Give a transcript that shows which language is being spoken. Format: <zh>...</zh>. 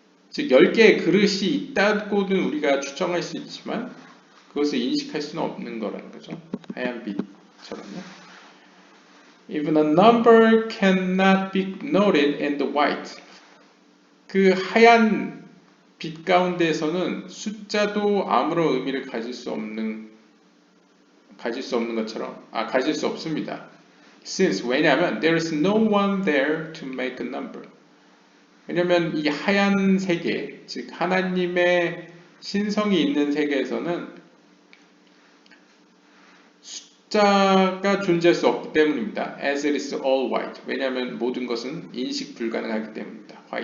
<ko>즉 10개의 그릇이 있다고는 우리가 추정할 수 있지만 그것을 인식할 수는 없는 거라는 거죠. 하얀 빛처럼요.</ko> <en>Even a number cannot be noted in the white.</en> <ko>그 하얀 빛 가운데에서는 숫자도 아무런 의미를 가질 수 없는 가질 수 없는 것처럼 가질 수 없습니다.</ko> <en>Since</en> <ko>왜냐하면</ko> <en>there is no one there to make a number.</en> <ko>왜냐하면 이 하얀 세계, 즉 하나님의 신성이 있는 세계에서는 숫자가 존재할 수 없기 때문입니다.</ko> <en>As it is all white.</en> <ko>왜냐하면 모든 것은 인식 불가능하기 때문입니다.</ko>